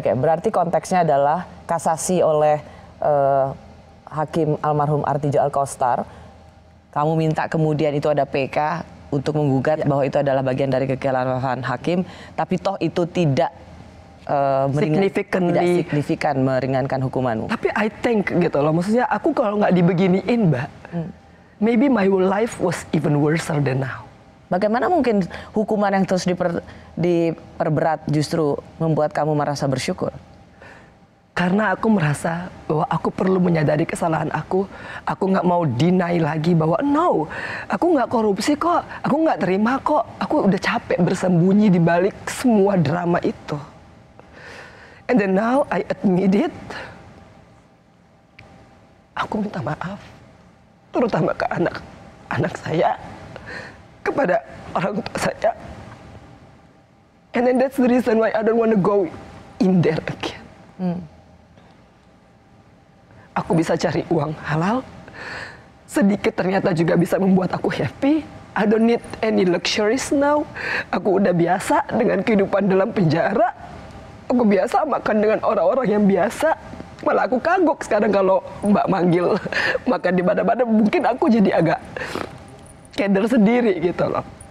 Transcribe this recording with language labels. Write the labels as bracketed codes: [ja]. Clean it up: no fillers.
[id] Berarti konteksnya adalah kasasi oleh Hakim almarhum Artidjo Alkostar. Kamu minta kemudian itu ada PK untuk menggugat bahwa itu adalah bagian dari kekhilafan hakim, tapi toh itu tidak signifikan meringankan hukumanmu. Tapi [en] I think gitu loh, [id] maksudnya aku kalau nggak dibeginiin, Mbak, [en] maybe my life was even worse than now. [id] Bagaimana mungkin hukuman yang terus diperberat justru membuat kamu merasa bersyukur? Karena aku merasa bahwa aku perlu menyadari kesalahan aku nggak mau deny lagi bahwa no, aku nggak korupsi kok, aku nggak terima kok, aku udah capek bersembunyi di balik semua drama itu. [en] And then now I admit it, [id] aku minta maaf, terutama ke anak saya, kepada orang tua saya. [en] And then that's the reason why I don't want to go in there again. [id] Aku bisa cari uang halal, sedikit ternyata juga bisa membuat aku happy. [en] I don't need any luxuries now. [id] Aku udah biasa dengan kehidupan dalam penjara. Aku biasa makan dengan orang-orang yang biasa. Malah aku kagok sekarang kalau Mbak manggil makan di mana-mana. Mungkin aku jadi agak keder sendiri gitu loh.